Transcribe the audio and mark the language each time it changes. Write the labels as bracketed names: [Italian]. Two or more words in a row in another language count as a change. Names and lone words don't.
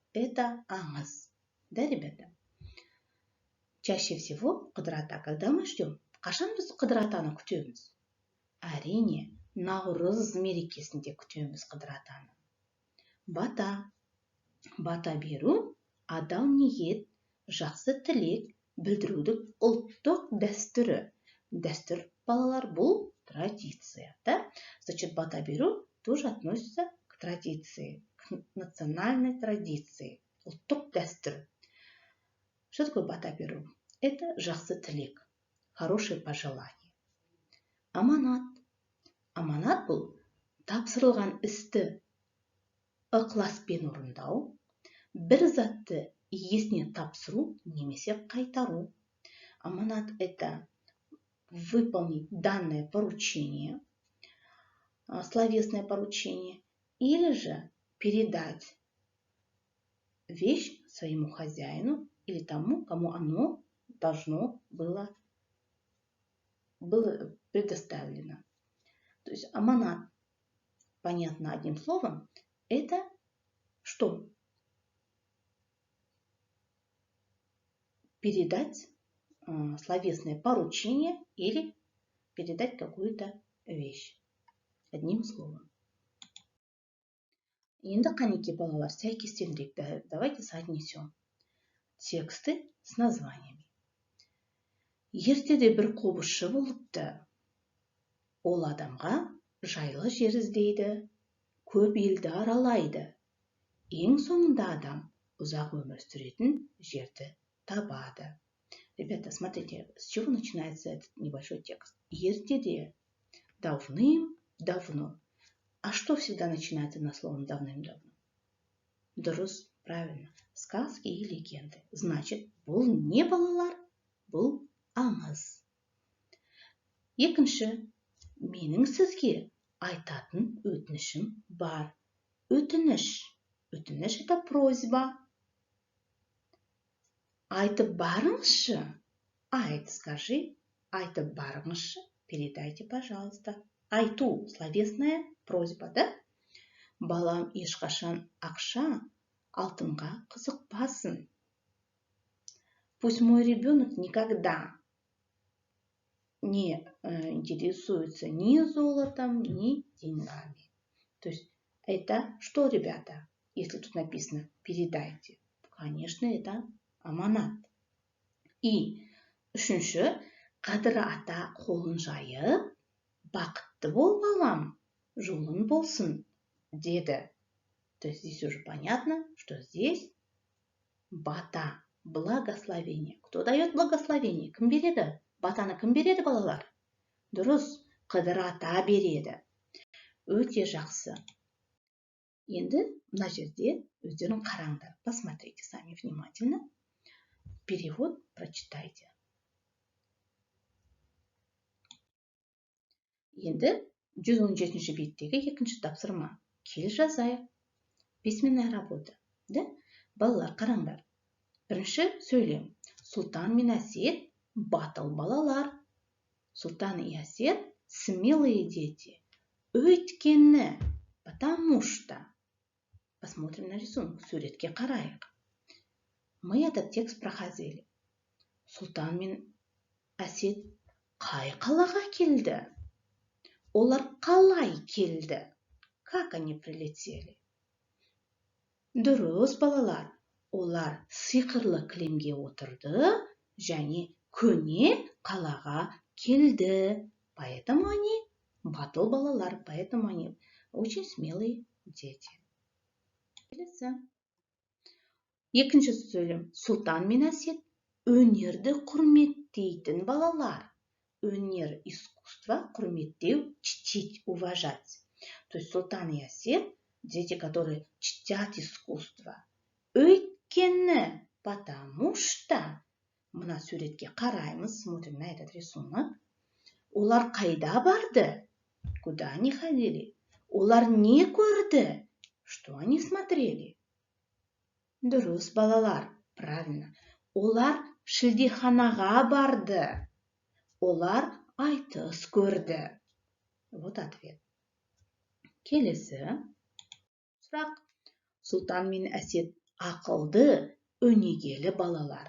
[Russian] Это аңыз. Да, ребята? Чаще всего қыдырата, когда мы ждем, [Kazakh] қашан біз қыдыратаны күтеміз? Әрине, Наурыз мерекесінде күтеміз қыдыратаны. Бата. Бата беру, адал ниет, жақсы тілек білдірудің ұлттық дәстүрі. Дәстүр, балалар, бұл традиция. [Russian] Да? Значит, [Kazakh] бата беру [Russian] тоже относится к традиции, к национальной традиции. [Kazakh] Ұлттық дәстүр. [Russian] Что такое [Kazakh] бата беру? [Russian] Это [Kazakh] жақсы тілек, [Russian] хорошее пожелание. [Kazakh] Аманат. Аманат бұл тапсырылған істі ықыласпен орындау, бір затты иесіне тапсыру немесе қайтару. Аманат — [Russian] это выполнить данное поручение, словесное поручение, или же передать вещь своему хозяину или тому, кому оно должно было предоставлено. То есть аманат, понятно одним словом, это что? Передать словесное поручение или передать какую-то вещь. Одним словом. [Kazakh] Енді қанеке, балалар, сәйкестендірейік. [Russian] Давайте соотнесем тексты с названиями. [Kazakh] Ертеде бір қобызшы болыпты. Ол адамға жайлы жер іздейді, көп елді аралайды. Ең соңында адам ұзақ өмір сүретін жерді табады. [Russian] Ребята, смотрите, с чего начинается этот небольшой текст. Ертеде, давным-давно. А что всегда начинается на словом давным-давно? Дұрыс, правильно. Сказки и легенды. Значит, [Kazakh] бұл не, балалар? Бұл аңыз. Екінші, менің сізге айтатын өтінішім бар. Өтініш. Өтініш — [Russian] это просьба. [Kazakh] Айтып барыңызшы. [Russian] Айт, скажи, [Kazakh] айтып барыңызшы, [Russian] передайте, пожалуйста. [Kazakh] Айту, [Russian] словесная просьба, да? [Kazakh] Балам ешқашан ақша, алтынға қызықпасын. [Russian] Пусть мой ребенок никогда не интересуется ни золотом, ни деньгами. То есть это что, ребята, если тут написано передайте? Конечно, это аманат. [Kazakh] И үшінші, қадыр ата қолын жайып, бақытты бол балам, жолың болсын, деді. [Russian] То есть здесь уже понятно, что здесь бата, благословение. Кто дает благословение? [Kazakh] Кім береді? Батаны кім береді, балалар? Дұрыс, қадыр ата береді. Өте жақсы. Енді мына жерде өздерің қараңдар. [Russian] Посмотрите сами внимательно. Перевод прочитайте. [Kazakh] Енді 117 беттегі екінші тапсырма. Кел жазайық. [Russian] Письменная работа. Да? [Kazakh] Балалар, қараңдар. Бірінші сөйлем. Сұлтан мен Әсет батыл балалар. [Russian] Султан и Әсет смелые дети. Өйткені, потому что. Посмотрим на рисунок. [Kazakh] Суретке қарайық. [Russian] Мы этот текст проходили. [Kazakh] Султан мен Әсет қай қалаға келді? Олар қалай келді? [Russian] Как они прилетели? [Kazakh] Дұрыс, балалар. Олар сиқырлы кілемге отырды және көне қалаға келді. [Russian] Поэтому они [Kazakh] батыл балалар, [Russian] поэтому они очень смелые дети. [Kazakh] Келесі. Екінші сөйлем. Сұлтан мен Әсет өнерді құрметтейтін балалар. Өнер, искусство, құрметтеу, [Russian] чтить, уважать. То есть Султан и Әсет дети, которые чтят искусство. Өйткені, потому что, [Kazakh] мына суретке қараймыз, [Russian] смотрим на этот рисунок. [Kazakh] Олар қайда барды? [Russian] Куда они ходили? [Kazakh] Олар не көрді? [Russian] Что они смотрели? [Kazakh] Дұрыс, балалар, правильно. Олар шілдеханаға барды. Олар айтыс көрді. [Russian] Вот ответ. Келесі. [Kazakh] Сұрақ. Сұлтан мен Әсет ақылды, өнегелі балалар.